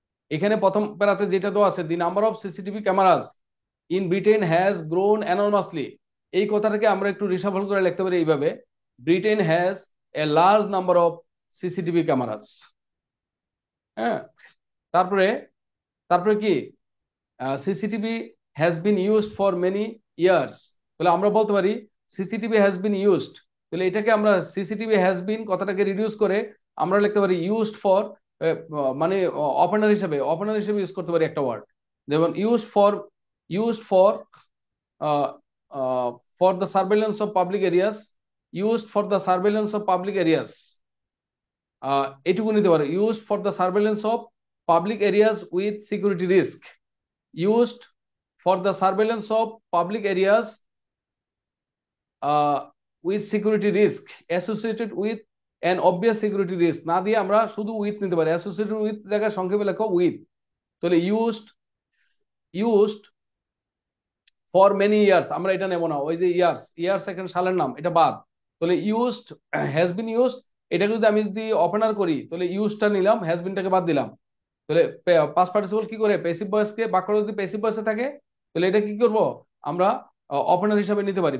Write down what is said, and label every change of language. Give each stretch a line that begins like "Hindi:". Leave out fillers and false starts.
Bangla: এখানে প্রথম প্যারাতে যেটা দেওয়া আছে,
English: the number of CCTV cameras in Britain has grown enormously,
Bangla: এই কথাটাকে আমরা একটু রিসাফল করে লিখতে পারি এইভাবে,
English: Britain has a large number of CCTV cameras.
Bangla: তারপরে তারপরে কি,
English: CCTV has been used for many years,
Bangla: তাহলে আমরা বলতে পারি
English: CCTV has been used.
Bangla: তাহলে এটাকে আমরা সিসিটিভি হ্যাজ বিন কথাটাকে রিডিউস করে আমরা লিখতে পারি ইউজড ফর, মানে ওপেনার হিসেবে ইউজ করতে পারি
English: একটা ওয়ার্ড, যেমন used for for the surveillance of public areas, used for the surveillance of public areas, এটুকু নিতে পারে, used for the surveillance of public areas with security risk, used for the surveillance of public areas with security risk associated with an obvious security risk,
Bangla: না দিয়ে আমরা শুধু with নিতে পারি, associated with জায়গায় সংক্ষেপে লেখো উইথ। তাহলে used ফর মেনি ইয়ার্স আমরা এটা নেব না, ওই যে ইয়ার্স এখানে সালের নাম এটা বাদ। তাহলে ইউজড, হ্যাজ বিন ইউজড, এটাকে যদি আমি যদি ওপেনার করি তাহলে ইউজটা নিলাম, হ্যাজ বিনটাকে বাদ দিলাম। তাহলে পাস্ট পার্টিসিপল কি করে, প্যাসিভ ভয়েসকে, বাক্যটা যদি প্যাসিভ ভয়েসে থাকে তাহলে এটা কি করব, আমরা ওপেনার হিসাবে নিতে পারি।